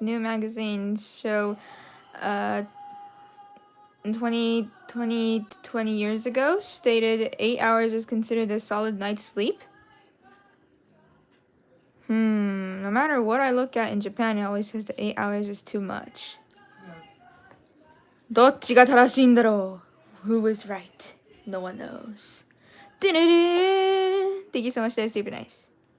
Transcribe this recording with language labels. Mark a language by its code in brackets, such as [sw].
[en] New Magazine show, 20 years ago, stated 8 hours is considered a solid night's sleep. No matter what I look at in Japan, it always says that 8 hours is too much. [ja] どっちが正しいんだろう? [en] Who is right? No one knows. Thank you so much. That's super nice.